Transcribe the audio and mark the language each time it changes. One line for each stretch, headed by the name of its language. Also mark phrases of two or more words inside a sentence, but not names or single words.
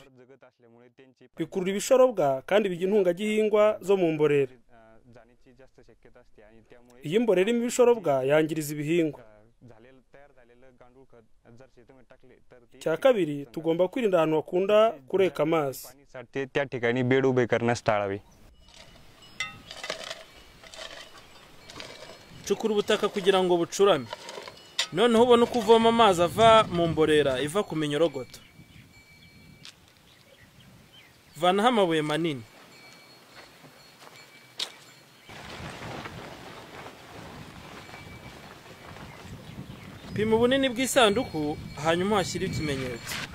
Kinyarwanda: Bikurura ibishorobwa kandi bigira intungagihingwa zo mu mborera. Iyi mborera irimo ibishorobwa yangiriza ibihingwa. icya kabiri tugomba kwirinda ahantu hakunda kureka amazi.
Marathi: त्या ठिकाणी बेड उभे करण्यास टाळावे.
Kinyarwanda: cukura ubutaka kugira ngo bucurame, noneho ubone uko uvoma amazi ava mu mborera iva ku minyorogoto. Vanaho amabuye manini, pima ubunini bw'isanduku hanyuma hashyire ikimenyetso.